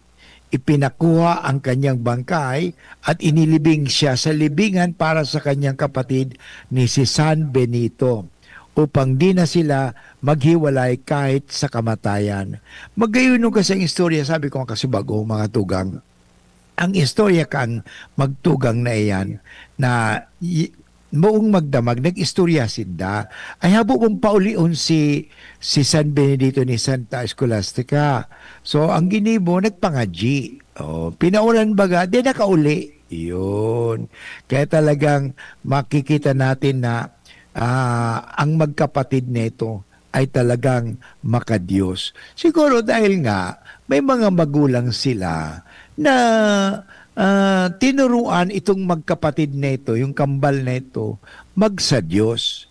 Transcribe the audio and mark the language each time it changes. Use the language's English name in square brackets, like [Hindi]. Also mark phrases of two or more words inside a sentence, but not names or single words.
[Filipino] Ipinakuha ang kanyang bangkay at inilibing siya sa libingan para sa kanyang kapatid ni si San Benito upang di na sila maghiwalay kahit sa kamatayan. [Bikol] Magayon kasi ang istorya, sabi ko kasi bago mga tugang, ang istorya kang magtugang na iyan na moong magdamag, nag-istorya sinda, ay habo kong paulion si San Benedito ni Santa Escolastica. So, ang ginibo, nagpangadji. Pinaulan baga, di nakauli. [Filipino] Yun. Kaya talagang makikita natin na ang magkapatid nito ay talagang makadiyos. Siguro dahil nga, may mga magulang sila na tinuruan itong magkapatid nito, yung kambal nito, magsa Diyos.